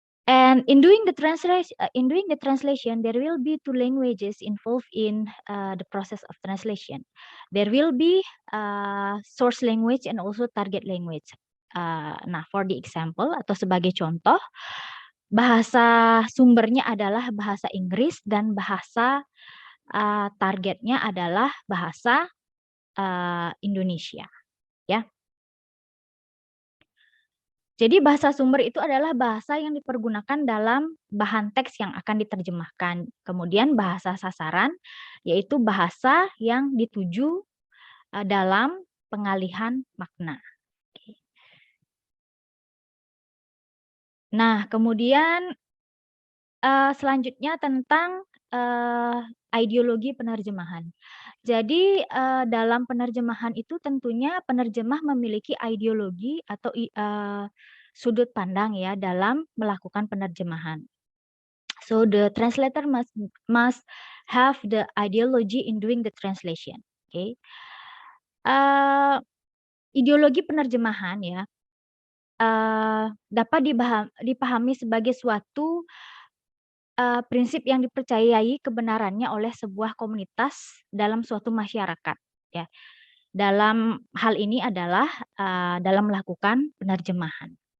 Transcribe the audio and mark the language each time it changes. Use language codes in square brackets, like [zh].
[en] And in doing the translation, there will be two languages involved in the process of translation. There will be source language and also target language. [id] Nah, [en] for the example [id] atau sebagai contoh, bahasa sumbernya adalah bahasa Inggris dan bahasa targetnya adalah bahasa Indonesia, ya. Jadi bahasa sumber itu adalah bahasa yang dipergunakan dalam bahan teks yang akan diterjemahkan. Kemudian bahasa sasaran yaitu bahasa yang dituju dalam pengalihan makna. Nah, kemudian selanjutnya tentang ideologi penerjemahan. Jadi dalam penerjemahan itu tentunya penerjemah memiliki ideologi atau sudut pandang ya dalam melakukan penerjemahan. [en] So the translator must have the ideology in doing the translation. Okay. [id] Ideologi penerjemahan ya dapat dipahami sebagai suatu prinsip yang dipercayai kebenarannya oleh sebuah komunitas dalam suatu masyarakat, ya. Dalam hal ini adalah dalam melakukan penerjemahan.